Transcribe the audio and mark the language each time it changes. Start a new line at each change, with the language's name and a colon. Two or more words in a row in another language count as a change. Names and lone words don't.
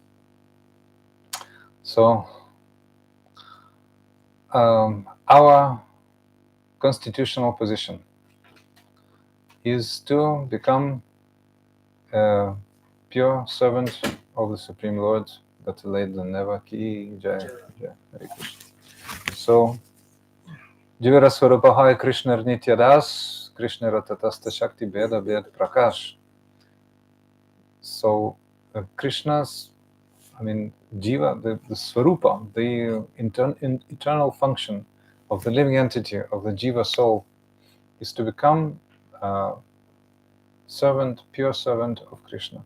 English: So our constitutional position is to become a pure servant of the Supreme Lord, better late than never.
Hindi: Ki Jai. Jai. Hare Krishna.
Sanskrit: So, Jivara Swarupahaya Krishna Nitya Das, Krishna Ratatasta Shakti Beda Bed Prakash.
English: So, Krishna's, Jiva, the Swarupa, the eternal function of the living entity, of the Jiva soul, is to become servant, pure servant of Krishna.